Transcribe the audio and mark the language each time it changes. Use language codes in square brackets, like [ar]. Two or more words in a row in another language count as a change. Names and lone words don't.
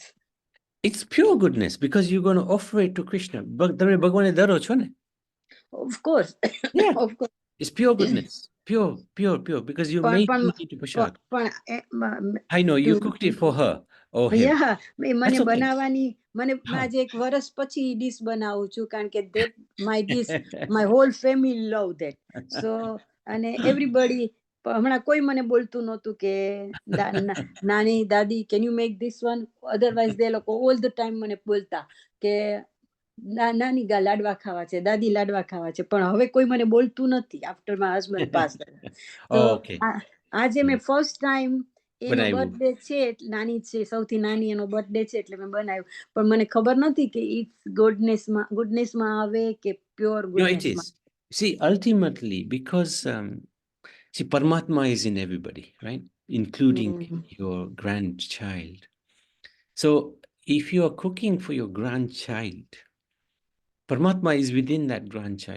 [en] It's pure goodness because you're going to offer it to Krishna. Of course. Yeah. Of course. It's pure goodness. Pure. Because you made it into prasad. I know, you cooked it for her or him. Yeah. [gu] મને બનાવવાની મને આજે એક વર્ષ પછી ડીશ બનાવું છું, કારણ કે [en] that my dish, my whole family love that. [gu] So અને everybody, હમણાં કોઈ મને બોલતું નહોતું કે નાની દાદી [en] can you make this one, otherwise they [gu] લોકો [en] all the time [gu] મને બોલતા કે નાની લાડવા ખાવા છે, દાદી લાડવા ખાવા છે, પણ હવે કોઈ મને બોલતું નથી [en] after my husband passed. [gu] તો આજે મેં [en] first time [gu] એનો બર્થડે છે, નાની છે, સૌથી નાની એનો બર્થડે છે એટલે મેં બનાવ્યું, પણ મને ખબર નથી કે [en] it's goodnessમાં [gu] આવે કે પ્યોર [en] No, it [gu] ગુડનેસમાં. [en] is. See, ultimately, because see, Paramatma is in everybody, right? Including your grandchild. So if you are cooking for your grandchild, Paramatma is within that grandchild.